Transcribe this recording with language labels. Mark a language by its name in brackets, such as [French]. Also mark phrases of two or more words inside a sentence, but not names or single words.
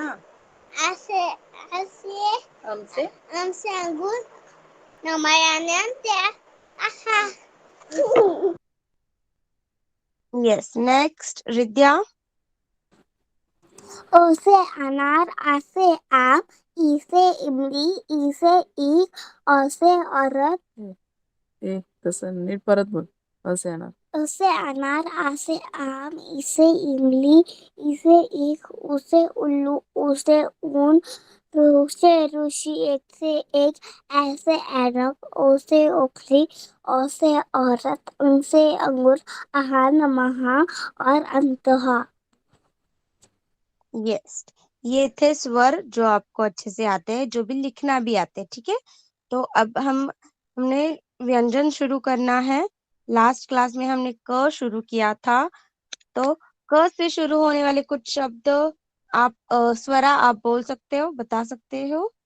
[Hindi] आ से अम से अंगूर, नमयानंत्या, आहा. [English] Yes, next Ridya. [Hindi] ओ से अनार, आ से आम, ई से इमली, ई से ईख, औ से औरत, [Marathi] तसं नीट परत बोल. असे येणार. [Hindi] ओ से अनार, आ से आम, ई से इमली, ई से ईख, ऊ से उल्लू, ऊ से ऊन, रू से ऋषि, एक से एक, ऐ से ऐनक, ओ से ओखली, औ से औरत, अं से अंगूर, आहा नमः और अंतः. यस, ये थे स्वर जो आपको अच्छे से आते हैं, जो भी लिखना भी आते हैं. ठीक है, तो अब हमने व्यंजन शुरू करना है. लास्ट क्लास में हमने क शुरू किया था, तो क से शुरू होने वाले कुछ शब्द आप स्वरा आप बोल सकते हो, बता सकते हो.